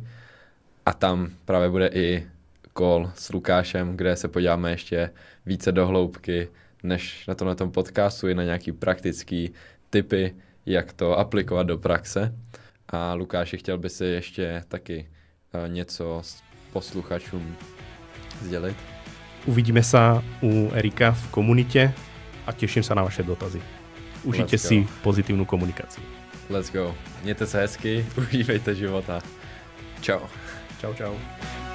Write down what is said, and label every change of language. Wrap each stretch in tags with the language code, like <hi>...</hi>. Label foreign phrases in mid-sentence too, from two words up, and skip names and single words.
<cs>A tam právě bude i call s Lukášem, kde se podíváme ještě více do hloubky, než na tomhle podcastu, i na nějaký praktický tipy, jak to aplikovat do praxe. A Lukáši, chtěl by si ještě taky něco s posluchačům sdělit?</cs> <sk>Uvidíme sa u Erika v komunite a teším sa na vaše dotazy. Užite si pozitívnu komunikáciu.</sk> <en>Let's go.</en> <cs>Mějte se hezky, užívejte života. Čau. Čau, čau.</cs>